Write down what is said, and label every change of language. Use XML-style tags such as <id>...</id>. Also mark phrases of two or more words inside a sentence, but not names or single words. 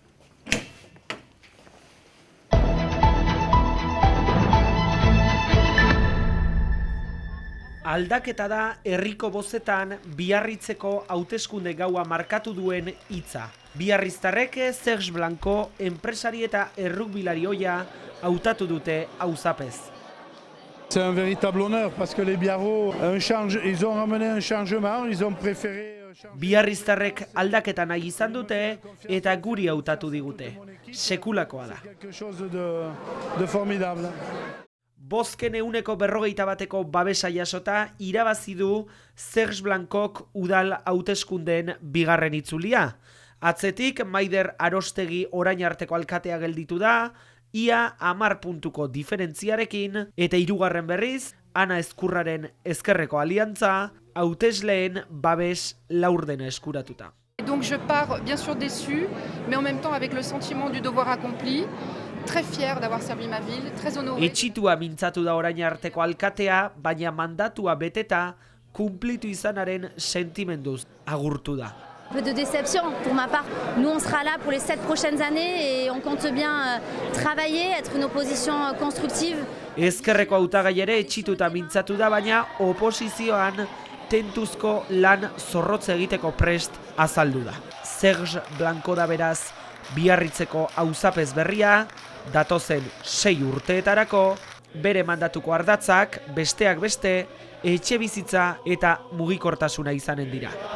<eu>Aldaketa da herriko bozetan Biarritzeko hauteskunde gaua markatu duen hitza. Biarriztarrek Serge Blanco enpresari eta errukbilari ohia hautatu dute auzapez.</eu> <fr>C'est un véritable honneur parce que les Biarros ils ont ramené un changement, ils ont préféré</fr> <eu>Biarriztarrek aldaketa nahi izan dute eta guri hautatu digute. Sekulakoa da.</eu> <fr>Quelque chose de formidable.</fr> <eu>Bozken 150% babesa jasota irabazi du Serge Blancok udal hauteskundeen bigarren itzulia. Atzetik Maider Arostegi orain arteko alkatea gelditu da, ia 10 puntuko diferentziarekin, eta hirugarren berriz, Ana Ezkurraren ezkerreko aliantza, hautesleen babes laurdena eskuratuta.</eu> <fr>Donc je pars bien sûr déçu, mais en même temps avec le sentiment du devoir accompli, très fier d'avoir servi ma ville, très honoré.</fr> <eu>Etxitua mintzatu da orain arteko alkatea, baina mandatua beteta, kumplitu izanaren sentimenduz agurtu da.</eu> <fr>Un peu de déception pour ma part. Nous, on sera là pour les 7 prochaines années et on compte bien travailler, être une opposition constructive.</fr> <eu>Ezkerreko hautagai ere etxituta mintzatu da, baina oposizioan tentuzko lan zorrotz egiteko prest azaldu da. Serge Blanco da beraz Biarritzeko auzapez berria, datozen 6 urteetarako, bere mandatuko ardatzak, besteak beste, etxe bizitza eta mugikortasuna izanen dira.</eu>